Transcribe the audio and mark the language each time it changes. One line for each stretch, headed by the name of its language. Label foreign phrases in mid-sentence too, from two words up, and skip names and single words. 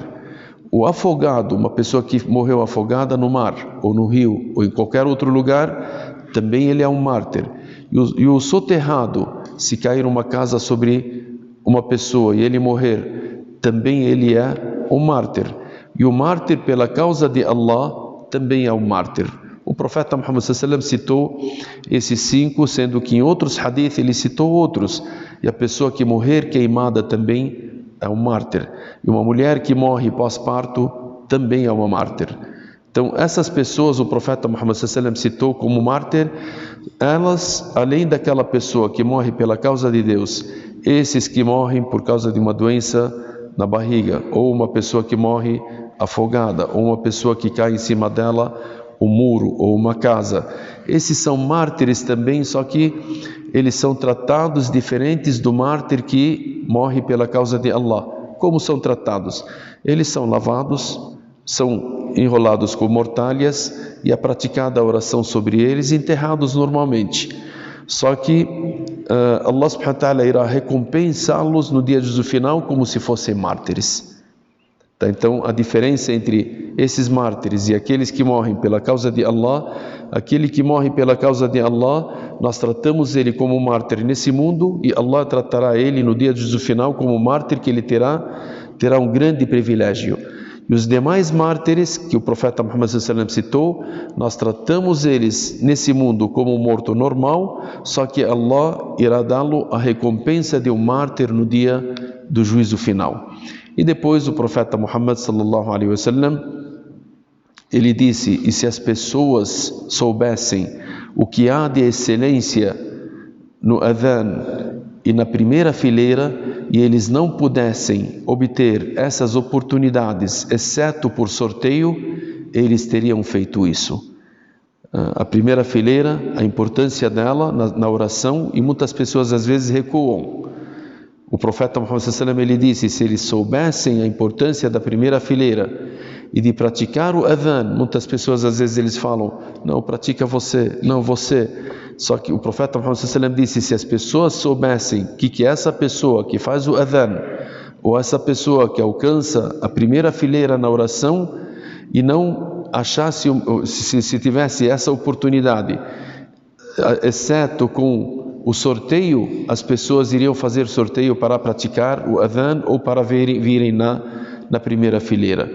Portuguese: O afogado, uma pessoa que morreu afogada no mar, ou no rio, ou em qualquer outro lugar, também ele é um mártir. E o soterrado, se cair uma casa sobre uma pessoa e ele morrer, também ele é um mártir. E o mártir pela causa de Allah também é um mártir. O profeta Muhammad
Arabic: صلى الله عليه وسلم
Portuguese: citou esses 5, sendo que em outros hadith ele citou outros. E a pessoa que morrer queimada também é um mártir. E uma mulher que morre pós-parto também é uma mártir. Então essas pessoas o profeta Muhammad
Arabic: صلى الله عليه وسلم
Portuguese: citou como mártir. Elas, além daquela pessoa que morre pela causa de Deus, esses que morrem por causa de uma doença na barriga, ou uma pessoa que morre afogada, ou uma pessoa que cai em cima dela um muro ou uma casa. Esses são mártires também, só que eles são tratados diferentes do mártir que morre pela causa de Allah. Como são tratados? Eles são lavados, são enrolados com mortalhas e é praticada a oração sobre eles, enterrados normalmente. Só que Allah
Arabic: سبحانه وتعالى
Portuguese: irá recompensá-los no dia de juízo final como se fossem mártires. Tá? Então a diferença entre esses mártires e aqueles que morrem pela causa de Allah, aquele que morre pela causa de Allah, nós tratamos ele como mártir nesse mundo e Allah tratará ele no dia de juízo final como mártir, que ele terá um grande privilégio. E os demais mártires que o profeta Muhammad
Arabic: صلى الله عليه وسلم
Portuguese: citou, nós tratamos eles nesse mundo como um morto normal, só que Allah irá dá-lo a recompensa de um mártir no dia do juízo final. E depois o profeta Muhammad
Arabic: صلى الله عليه وسلم,
Portuguese: ele disse: e se as pessoas soubessem o que há de excelência no adhan e na primeira fileira, e eles não pudessem obter essas oportunidades, exceto por sorteio, eles teriam feito isso. A primeira fileira, a importância dela na oração, e muitas pessoas às vezes recuam. O profeta Muhammad
Arabic: صلى الله عليه وسلم,
Portuguese: ele disse: se eles soubessem a importância da primeira fileira e de praticar o adhan, muitas pessoas às vezes eles falam: não, pratica você, não você. Só que o profeta Muhammad
Arabic: صلى الله عليه وسلم
Portuguese: disse: se as pessoas soubessem que essa pessoa que faz o adhan, ou essa pessoa que alcança a primeira fileira na oração, e não achasse, se tivesse essa oportunidade, exceto com o sorteio, as pessoas iriam fazer sorteio para praticar o adhan ou para virem na primeira fileira.